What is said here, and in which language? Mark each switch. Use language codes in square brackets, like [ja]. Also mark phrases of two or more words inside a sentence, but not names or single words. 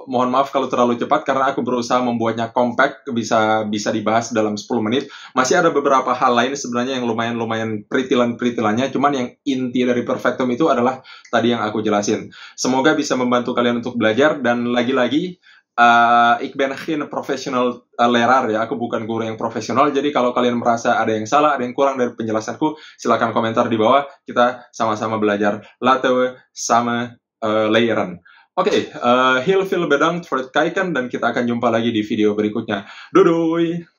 [id] Mohon maaf kalau terlalu cepat, karena aku berusaha membuatnya compact, bisa dibahas dalam 10 menit. Masih ada beberapa hal lain sebenarnya yang lumayan peritilan-peritilannya, cuman yang inti dari perfectum itu adalah tadi yang aku jelasin. Semoga bisa membantu kalian untuk belajar, dan lagi-lagi, [nl] ik ben geen professional leraar [id] ya, aku bukan guru yang profesional, jadi kalau kalian merasa ada yang salah, ada yang kurang dari penjelasanku, silakan komentar di bawah, kita sama-sama belajar. [nl] Laten we samen leren. Oke, heel veel bedankt voor het kijken, [id] dan kita akan jumpa lagi di video berikutnya. [nl] Doei!